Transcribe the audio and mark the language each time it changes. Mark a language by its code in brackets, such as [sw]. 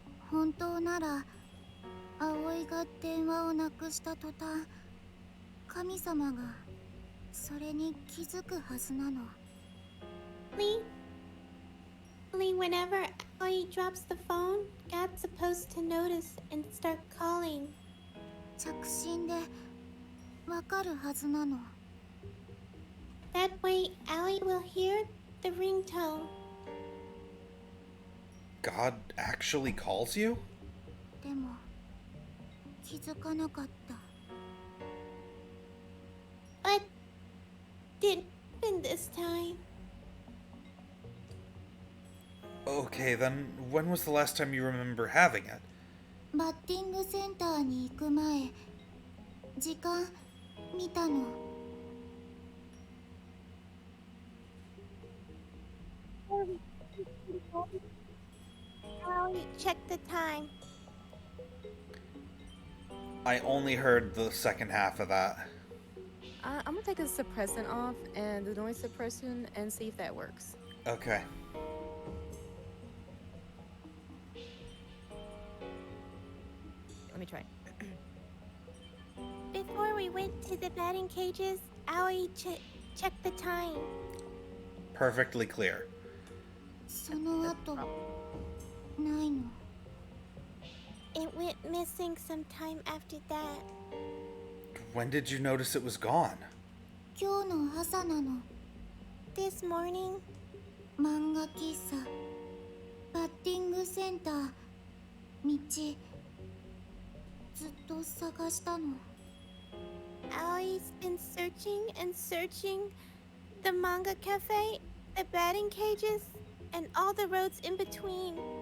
[ja] 本当なら葵が電話をなくした途端神様がそれに気づくはずなの。 [en] Lee, whenever Aoi drops the phone, God's supposed to notice and start calling. [ja] 着信でわかるはずなの。 [en] That way, Aoi will hear the ringtone. God actually calls you? [ja] でも気づかなかった。 [en] But didn't happen this time. Okay, then when was the last time you remember having it? [ja] バッティングセンターに行く前時間見たの。 [en] Aoi, check the time. I only heard the second half of that. I'm gonna take a suppressant off and the noise suppression and see if that works. Okay. Let me try. Before we went to the batting cages, Aoi checked the time. Perfectly clear. [ja] その後ないの [en] It went missing sometime after that. When did you notice it was gone? [ja] 今日の朝なの [en] This morning? [ja] 漫画喫茶バッティングセンター道ずっと探したの [en] Aoi's been searching and searching the manga cafe, the batting cages, and all the roads in between.